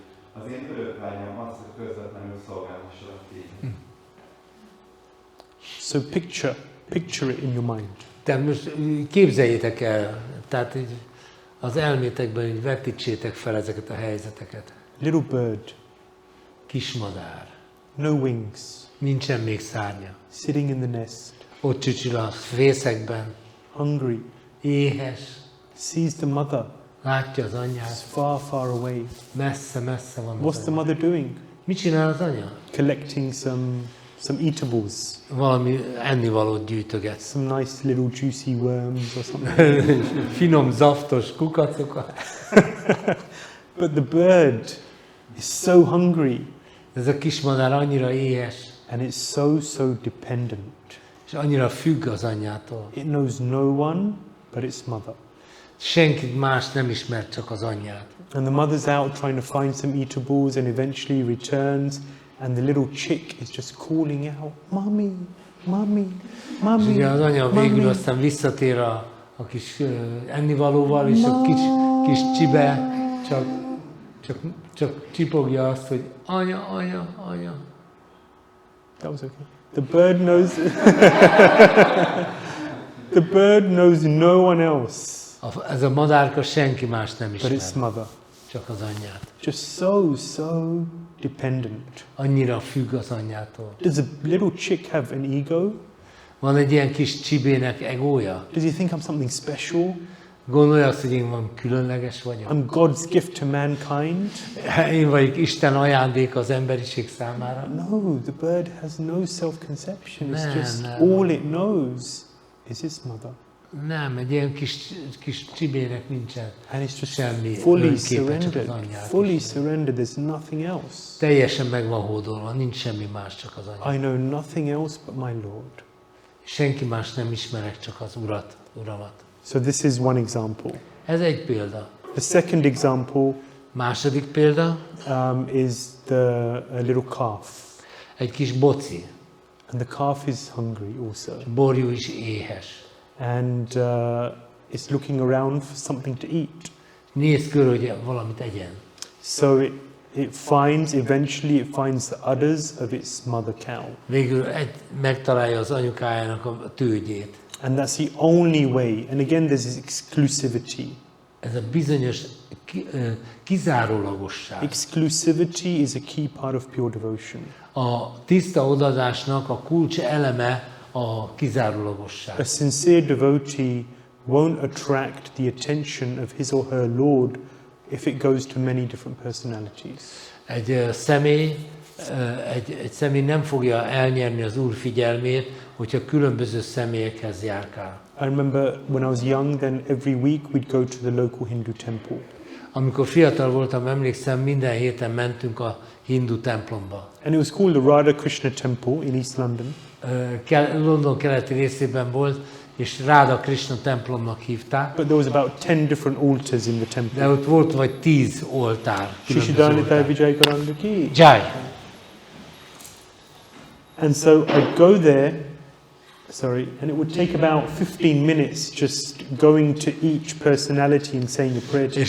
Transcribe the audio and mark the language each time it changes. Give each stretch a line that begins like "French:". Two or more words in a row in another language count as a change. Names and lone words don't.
Hungarian: Az én örök vágyam az, hogy közvetlenül szolgálhassalak téged.
English: So picture it in your mind.
Hungarian: Tehát most képzeljétek el, tehát így az elmétekben így vetítsétek fel ezeket a helyzeteket.
English: Little bird,
Hungarian: Kismadár,
English: no wings,
Hungarian: nincsen még szárnya.
English: sitting in the nest,
Hungarian: Ott csücsül a fészekben,
English: hungry,
Hungarian: éhes,
English: sees the mother,
Hungarian: látja az
English: it's
Hungarian: anyját,
English: far, far away.
Hungarian: messze van
English: What's
Hungarian: az
English: the
Hungarian: anya.
English: mother doing?
Hungarian: Mit csinál az anya?
English: Collecting some eatables,
Hungarian: Valami ennivalót gyűjtöget.
English: some nice little juicy worms or something.
Hungarian: Finom, zaftos kukacokat.
English: But the bird is so hungry
Hungarian: Ez a kismadár annyira éhes,
English: and it's so dependent.
Hungarian: és annyira függ az anyjától.
English: It knows no one but its mother.
Hungarian: Senkit más nem ismer, csak az anyját.
English: And the mother's out trying to find some eatables and eventually returns and the little chick is just calling out, "Mommy, mommy,
Hungarian: És
English: mommy,
Hungarian: ugye az anya végül
English: mommy."
Hungarian: aztán visszatér a kis ennivalóval, és a kis csibe csak csipogja azt, hogy anya.
English: That was okay. The bird knows no one else
Hungarian: Ez a madárka senki más nem
English: but its
Hungarian: ismer,
English: mother.
Hungarian: csak az anyját.
English: Just so dependent.
Hungarian: Annyira függ az anyjától.
English: Does a little chick have an ego?
Hungarian: Van egy ilyen kis csibének egója?
English: Does he think I'm something special?
Hungarian: Gondolja azt, hogy én van különleges vagyok?
English: I'm God's gift to mankind?
Hungarian: Én vagyok Isten ajándék az emberiség számára?
English: No, the bird has no self-conception. It's
Hungarian: Nem,
English: just
Hungarian: nem.
English: all it knows is its mother.
Hungarian: Nem, egy ilyen kis csibének nincsen
English: And it's just
Hungarian: semmi
English: fully
Hungarian: önképe, csak az
English: surrendered.
Hungarian: anyját
English: Fully
Hungarian: ismeri.
English: surrendered. There's nothing else.
Hungarian: Teljesen meg van hódolva, nincs semmi más, csak az anya.
English: I know nothing else but my Lord.
Hungarian: Senki más nem ismerek, csak az Uramat.
English: So this is one example.
Hungarian: Ez egy példa.
English: The second example
Hungarian: Második példa,
English: is a little calf.
Hungarian: egy kis boci.
English: And the calf is hungry also.
Hungarian: Borjú is éhes.
English: And it's looking around for something to eat.
Hungarian: Néz körül, hogy valamit egyen.
English: So it finds the udders of its mother cow.
Hungarian: Végül megtalálja az anyukájának a tőgyét.
English: And that's the only way. And again, there's this exclusivity.
Hungarian: Ez a bizonyos kizárólagosság.
English: Exclusivity is a key part of pure devotion.
Hungarian: A tiszta odadásnak a kulcs eleme a kizárólagosság.
English: A sincere devotee won't attract the attention of his or her Lord if it goes to many different personalities.
Hungarian: Egy személy nem fogja elnyerni az Úr figyelmét, hogyha különböző személyekhez járkál.
English: I remember when I was young, then every week we'd go to the local Hindu temple.
Hungarian: Amikor fiatal voltam, emlékszem, minden héten mentünk a hindu templomba.
English: And it was called the Radha Krishna Temple in East London.
Hungarian: London keleti részében volt, és Radha Krishna templomnak hívták.
English: But there was about 10 different altars in the temple.
Hungarian: De ott volt vagy 10 oltár. Shishidhanita Vijaykaranda ki.
Hindi: Jai.
English: And so I'd go there, and it would take about 15 minutes just going to each personality and saying a prayer to them.